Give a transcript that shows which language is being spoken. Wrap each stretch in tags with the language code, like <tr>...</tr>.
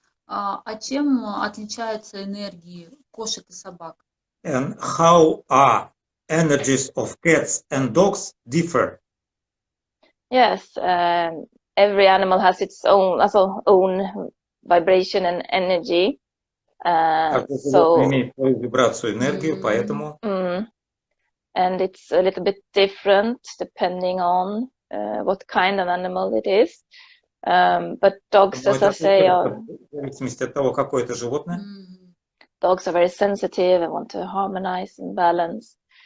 <ru>А чем отличаются энергии кошек и собак?</ru> <en>And how are energies of cats and dogs differ? Yes, every animal has its own vibration and energy.</en> <ru>Каждое животное имеет свою вибрацию, энергию, поэтому...</ru> <en>And it's a little bit different depending on what kind of animal it is. But dogs, as I say, are...</en> <ru>В зависимости от того, какое это животное.</ru> <en>Dogs are very sensitive and want to harmonize and balance.</en>